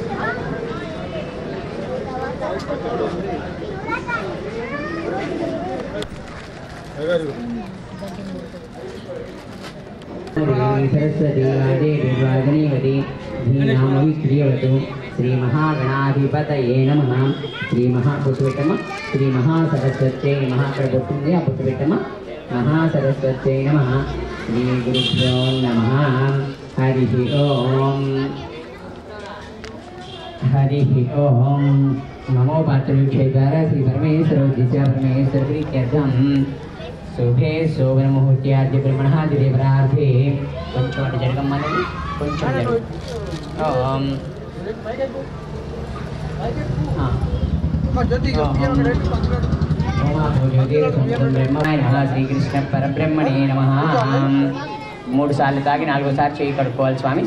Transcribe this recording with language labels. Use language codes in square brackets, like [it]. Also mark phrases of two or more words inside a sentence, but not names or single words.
[sa] सरस्वती वादेवी श्रीनामविक्रियवतु श्रीमहागणाधिपतये नमः श्रीमहापुष्पविट्टम श्रीमहासरस्वत्यै नमः प्रभुत्वं पुष्पविट्टम महासरस्वत्यै नमः श्रीगुरुभ्यो नमः हरिः ओम नमो पात्रक्षेत्र श्री परमेश्वर दिशा परमेश्वर प्रीत्यर्थम शुभे शोभन मुहूर्त्याद्य ब्रह्मणादिदे प्रार्थे [te] కొంచెం జరగమని కొంచెం [sa] ॐ श्रीकृष्ण परब्रह्मणे नमः. [te] 3 సార్లు తాగి 4వసారి చేయి కడుక్కోవాలి స్వామి.